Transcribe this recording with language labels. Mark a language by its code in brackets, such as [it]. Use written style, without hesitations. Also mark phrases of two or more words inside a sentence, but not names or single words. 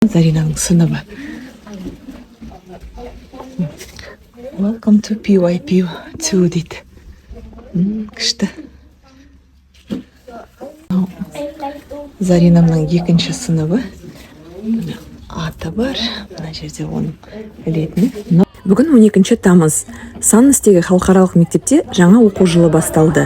[kk] Заринаның сыныбы. [en] Welcome to PYP2 дейді. [kk] Күшті. Заринамның екінші сыныбы. Аты бар. Мына жерде оның білетіні. Бүгін 12 тамыз. Саннестегі халықаралық мектепте жаңа оқу жылы басталды.